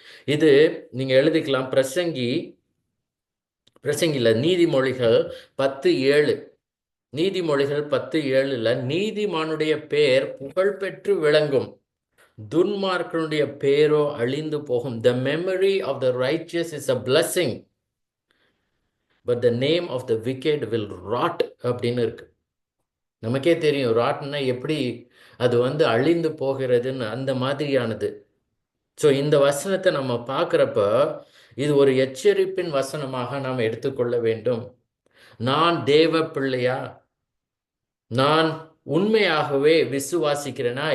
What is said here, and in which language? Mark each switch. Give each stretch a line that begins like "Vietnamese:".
Tamil: இது நீங்க எழுதிக்கலாம். பிரசங்கில நீதிமொழிகள் 10:7. நீதிமொழிகள் 10:7ல நீதிமானுடைய பெயர் புகழ் பெற்று விளங்கும், துன்மார்க்கனுடைய பேரோ அழிந்து போகும்.
English: The memory of the righteous is a blessing, but the name of the wicked will rot
Tamil: அப்படின்னு இருக்கு. நமக்கே தெரியும் ராட்னா எப்படி அது அழிந்து போகிறதுன்னு, அந்த மாதிரியானது. ஸோ இந்த வசனத்தை நம்ம பார்க்குறப்ப இது ஒரு எச்சரிப்பின் வசனமாக நாம் எடுத்துக்கொள்ள வேண்டும். நான் தேவ பிள்ளையா, நான் உண்மையாகவே விசுவாசிக்கிறேனா?